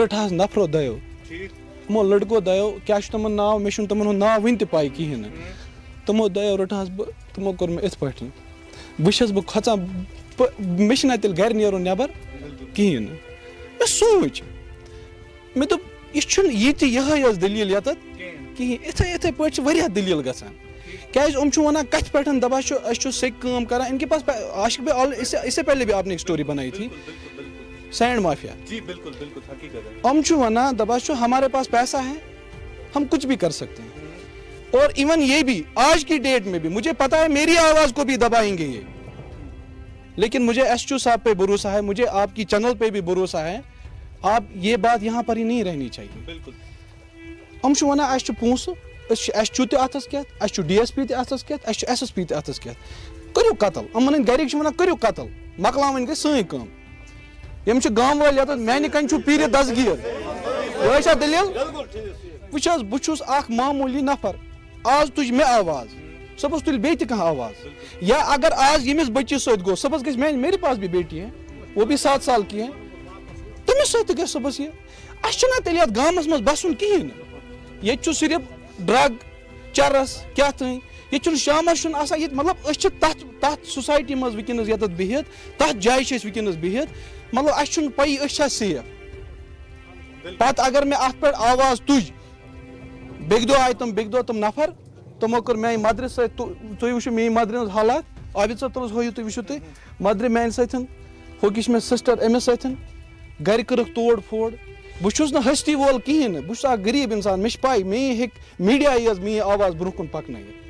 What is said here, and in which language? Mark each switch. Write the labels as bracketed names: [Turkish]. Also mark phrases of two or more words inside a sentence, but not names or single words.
[Kashmiri] رٔٹہَس نفرو دۄیو یِمو لٔڑکو دۄیو کیٛاہ چھُ تِمن ناو مےٚ چھُنہٕ تِمن ہُنٛد ناو وٕنہِ تہِ پاے کِہیٖنۍ نہٕ تِمو دۄیو رٔٹہَس بہٕ تِمو کوٚر مےٚ یِتھ پٲٹھۍ بہٕ چھَس بہٕ کھۄژان مےٚ چھُنہ تیٚلہِ گرِ نیرُن نٮ۪بر کِہیٖنۍ نہٕ مےٚ سوٗنٛچ مےٚ دوٚپ یہِ چھُنہٕ یہِ تہِ یِہے ٲس دٔلیٖل ییٚتٮ۪تھ کِہیٖنۍ یِتھے پٲٹھۍ چھِ واریاہ دٔلیٖل گژھان کیٛازِ یِم چھِ وَنان کَتھِ پٮ۪ٹھ دَپان چھُ أسۍ چھُ سیٚکہِ کٲم کران [Urdu] اِن کے پاس عاشق بھائی اس سے پہلے بھی آپ نے ایک اسٹوری بنائی تھی سینڈ مافیا [Kashmiri] ہم چھُ وَنان دَپان چھُ [Urdu] ہمارے پاس پیسہ ہے ہم کچھ بھی کر سکتے ہیں اور ایون یہ بھی آج کی ڈیٹ میں بھی مجھے پتا ہے میری آواز کو بھی دبائیں گے یہ لیکن مجھے SHO صاحب پہ بھروسہ ہے مجھے آپ کی چینل پہ بھی بھروسہ ہے آپ یہ بات یہاں پر ہی نہیں رہنی چاہیے [Kashmiri] ہم چھُ وَنان اَسہِ چھُ پونٛسہٕ أسۍ چھِ SHO تہِ اَتھَس کٮ۪تھ اَسہِ چھُ DSP تہِ اَتھَس کٮ۪تھ اَسہِ چھُ SSP تہِ اَتھَس کٮ۪تھ کٔرِو قتل یِمن ہٕنٛدۍ گرِکۍ چھِ وَنان کٔرِو قتل مۄکلاوٕنۍ گٔے سٲنۍ کٲم یِم چھِ گامہٕ وٲلۍ ییٚتٮ۪تھ میانہِ کَنہِ چھُ پیٖرِ دسگیٖر یِہے چھا دٔلیٖل وٕچھ حظ بہٕ چھُس اکھ معموٗلی نفر آز تُج مےٚ آواز صُبحس تُلہِ بیٚیہِ تہِ کانٛہہ آواز یا اگر آز ییٚمِس بٔچی سۭتۍ گوٚو صُبحس گژھِ [Urdu] میرے پاس بھی بیٹی ہے وہ بھی 7 سال کی ہے [Kashmiri] تٔمِس سۭتۍ تہِ گژھِ صُبحس یہِ اَسہِ چھُنہ تیٚلہِ یَتھ گامَس منٛز بَسُن کِہیٖنۍ نہٕ ییٚتہِ چھُ صرف ڈرٛگ چرس کیٛاہ تانۍ ییٚتہِ چھُنہٕ شامَس چھُنہٕ آسان ییٚتہِ مطلب أسۍ چھِ تَتھ سوسایٹی منٛز وٕنکیٚنَس ییٚتٮ۪تھ بِہِتھ تَتھ جایہِ چھِ أسۍ وٕنکیٚنَس بِہِتھ مطلب اَسہِ چھُنہٕ پَیی أسۍ چھا سیف پَتہٕ اگر مےٚ اَتھ پٮ۪ٹھ آواز تُج بیٚکہِ دۄہ آیہِ تِم نفر تِمو کٔر میٛانہِ مدرِ سۭتۍ تُہۍ وٕچھِو میٛٲنۍ مدرِ ہٕنٛز حالات عابد صٲب تُلُس ہٲیِو تُہۍ وٕچھِو تُہۍ مدرِ میٛانہِ سۭتۍ ہوٚکہِ چھِ مےٚ سِسٹر أمِس سۭتۍ گرِ کٔرٕکھ توڑ پھوڑ بہٕ چھُس نہٕ ہستی وول کِہیٖنۍ نہٕ بہٕ چھُس اکھ غریٖب اِنسان مےٚ چھِ پاے میٛٲنۍ ہیٚکہِ میٖڈیاہٕے یٲژ میٛٲنۍ آواز برونٛہہ کُن پکنٲیِتھ